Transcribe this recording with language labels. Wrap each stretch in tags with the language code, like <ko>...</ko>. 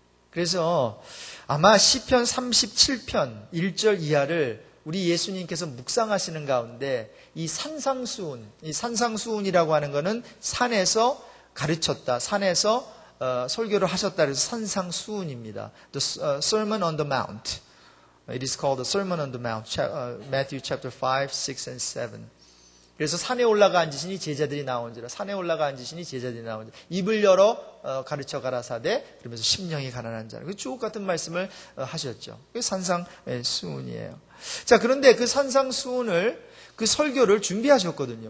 <ko>그래서 아마 시편 37편 1절 이하를 우리 예수님께서 묵상하시는 가운데 이 산상수훈이라고 하는 것은 산에서 가르쳤다, 산에서 설교를 하셨다, 그래서 산상수훈입니다.</ko> <en>The Sermon on the Mount. It is called the Sermon on the Mount, Matthew chapter 5, 6 and 7.</en> <ko>그래서 산에 올라가 앉으시니 제자들이 나온지라, 산에 올라가 앉으시니 제자들이 나온지라, 입을 열어 가르쳐 가라사대, 그러면서 심령이 가난한 자라. 주옥 같은 말씀을 하셨죠. 그게 산상수훈이에요. 자, 그런데 그 산상수훈을, 그 설교를 준비하셨거든요.</ko>